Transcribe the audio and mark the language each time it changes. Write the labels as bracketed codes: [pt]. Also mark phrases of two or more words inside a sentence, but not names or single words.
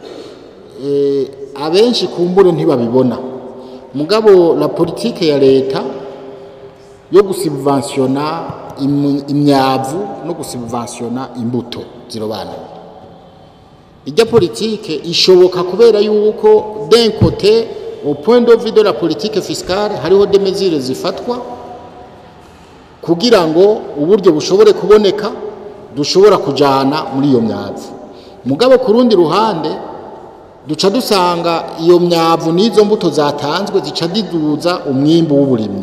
[rn] Abenshi kumbure ntibabibona, mugabo [fr] la politique [rn] ya leta yo gusubventiona imyavu no gusubventiona imbuto zirobanura, ijya politique ishoboka kubera yuko [fr] d'un côté au point de vue de la politique fiscale [rn] hariho [fr] des mesures [rn] zifatwa kugira ngo uburyo bushobore kuboneka dushobora kujana muri iyo myavu. Mugabo ku rundi ruhande duca dusanga iyo myavu n'izo mbuto zatanzwe zica diduza umwimbo w'uburimyi.